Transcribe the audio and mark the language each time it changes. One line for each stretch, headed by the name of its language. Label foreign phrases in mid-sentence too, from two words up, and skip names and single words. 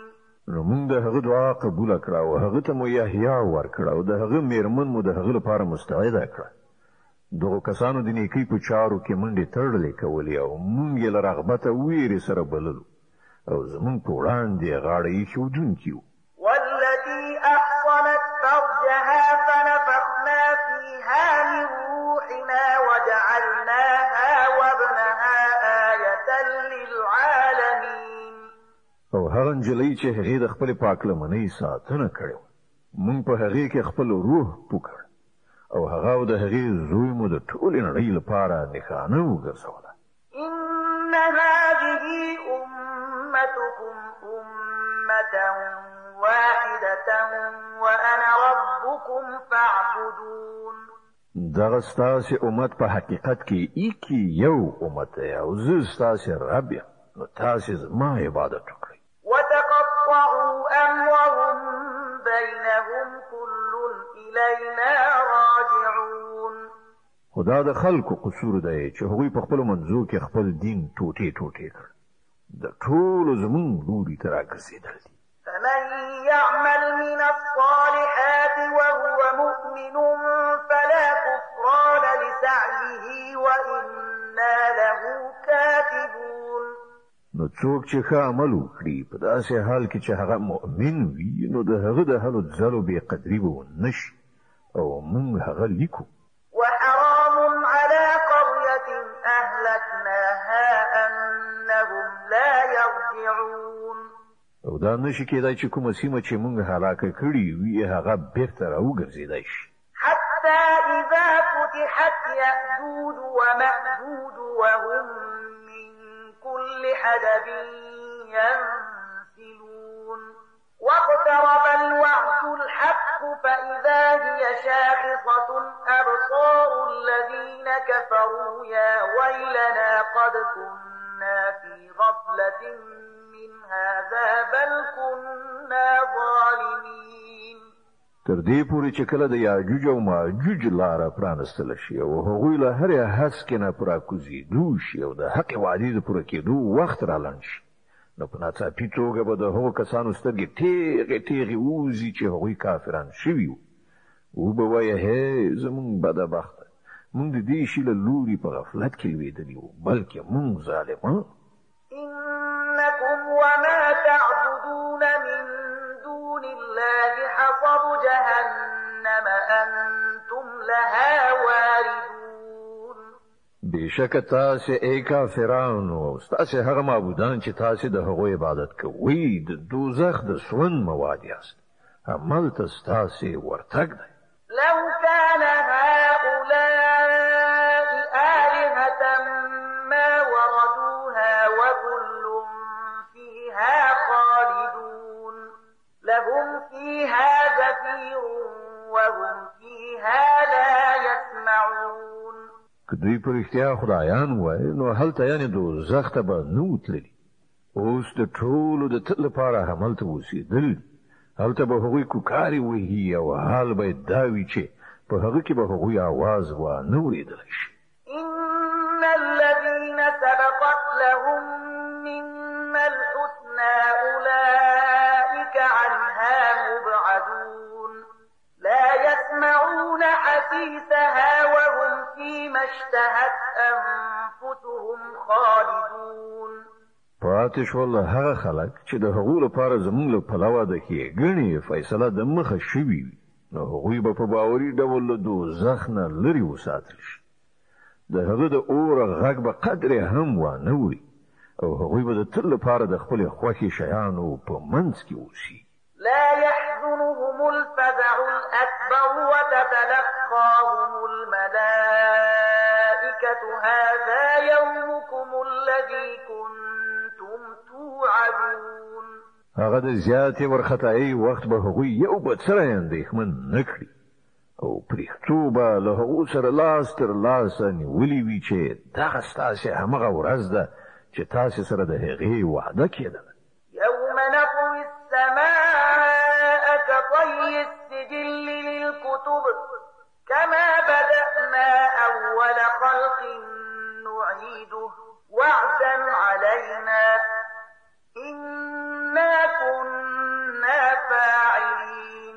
Pashto: نو موږ د هغه دعا قبوله کړه او هغه ته مو یحیی ورکړه او د هغه میرمن مو د هغه لپاره مستعده کړه. دغه کسانو د نیکۍ په چارو کې منډې تړلې کولې او موږ یې له رغبته ویرې سره بللو او زموږ په وړاندې غاړه ایښودونکي وو.
Arabic: والتي أحصنت فرجها فنفخنا فيها من روحنا وجعلناها وابنها آية للعالمين.
Pashto: او هغه نجلۍ چې هغې د خپلې پاکلمنۍ ساتنه کړې وه موږ په هغې کې خپل روح پوکړ او هغه او د هغې زوی مو د ټولې نړۍ لپاره نښانه وګرځوله.
Arabic: إن هذه أمتكم أمة واحدة وأنا ربكم فاعبدون.
Pashto: دغه ستاسې امت په حقیقت کې ایکی یو امت دی او زه ستاسې رب یم نو تاسې زما عبادت وکړئ.
Arabic: وتقطعوا أمرهم بينهم كل إلينا راجعون.
Pashto: خدا د خلکو قصور دی چې هغوی په خپلو منځو کې خپل دین ټوټې ټوټې کړ. د ټولو زموږ لوري ته راګرځېدل دي.
Arabic: فمن يعمل من الصالحات وهو مؤمن فلا كفران لسعيه وإنا له كاتبون.
Pashto: نو څوک چې ښه عمل وکړي په داسې حال کې چې هغه مؤمن وي نو د هغه د هلو ځلو بې قدري به ونه شي او موږ هغه لیکو.
Arabic: وحرام على قرية أهلكناها أنهم لا يرجعون.
Pashto: او دا نشي کېدای چې کومه سیمه چې موږ هلاکه کړي وي هغه بېرته راوګرځېدای شي.
Arabic: حتى حتى إذا فتحت يأجوج ومأجوج وهم من كل حدب ينسلون واقترب الوعد الحق فإذا هي شاخصة أبصار الذين كفروا يا ويلنا قد كنا في غفلة من هذا بل كنا ظالمين.
Pashto: تر دې پورې چې کله د یاجوج او ماجوج لاره پرانستل شي او هغوی له هرې هسکې نه پوره کوزېدو شي او د حق وعدې د پوره کېدو وخت رالنډ شي، نو په ناڅاپي توګه به د هغو کسانو سترګې تیغې تیغې ووځي چې هغوی کافران شوي وو. وبه وایه هی زمونږ بدبخته، مونږ د دې شي له لوري په غفلت کې لوېدلي وو، بلکې مونږ ظالمان.
Arabic: إنكم وما تعبدون من دون الله حصب جهنم أنتم لها واردون.
Pashto: بېشکه تاسې ای کافرانو او ستاسې هغه معبودان چې تاسې د هغو عبادت کوئ د دوزخ د سون مواد یاست، هملته ستاسې ورتګ دی.
Arabic: لو كان هؤلاء آلهة ما وردوها وكل فيها خالدون لهم فيها زفير وهم فيها لا يسمعون.
Pashto: که دوی په رښتیا خدایان وای نو هلته یعنې دوزخ ته به نه وتللي. اوس د ټولو د تل لپاره هملته اوسېدل، هلته به هغوی کوکارې وهي او حال به یې دا وي چې په هغه کې به هغوی آواز وانه اورېدلی شي.
Arabic: إن الذين سبقت لهم منا الحسنى أولئك عنها مبعدون لا يسمعون حسيسها وهم فيما اشتهت أنفسهم خالدون.
Pashto: پاتې شول هغه خلک چې د هغو لپاره زموږ له پلوه د ښېګڼې فیصله د مخه شوي وي، نو هغوی به په باوري ډول له دوزخ نه لرې وساتل شي. د هغه د اوره غږ به قدرې هم وانه وړي او هغوی به د تل لپاره د خپلې خوښې شیانو په منځ کې اوسي.
Arabic: لا يحزنهم الفزع الأكبر وتتلقاهم الملائكة هذا يومكم الذي كنتم توعدون.
Pashto: هغه د زیاتې وارخطایي وخت به هغوی یو بل سره اندېښمن نه کړي او پرېښتو به له هغو سره لاس تر لاسه نیولي وي چې دغه ستاسې همغه ورځ ده چې تاسې سره د هغې وعده کېدله.
Arabic: يوم نطوي السماء كطي السجل للكتب كما بدأنا أول خلق نعيده وعدا علينا إنا كنا فاعلين.